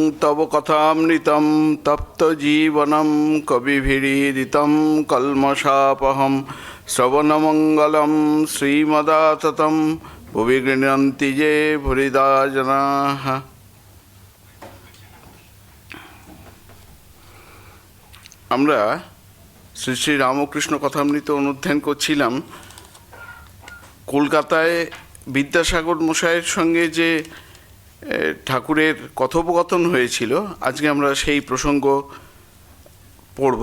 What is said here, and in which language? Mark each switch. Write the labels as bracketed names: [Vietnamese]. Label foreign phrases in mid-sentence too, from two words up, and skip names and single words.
[Sanskrit] तव कथामृतं तप्तजीवनं कविभिरीडितं कल्मषापहं श्रवणमङ्गलं श्रीमदाततं भुवि गृह्णन्ति ये भुरिदा जनाः। [Bangla] আমরা শ্রী শ্রী রামকৃষ্ণ কথামৃত অনুধ্যান করছিলাম। কলকাতায় বিদ্যাসাগর মশাইয়ের সঙ্গে যে ঠাকুরের কথোপকথন হয়েছিল, আজকে আমরা সেই প্রসঙ্গ পড়ব।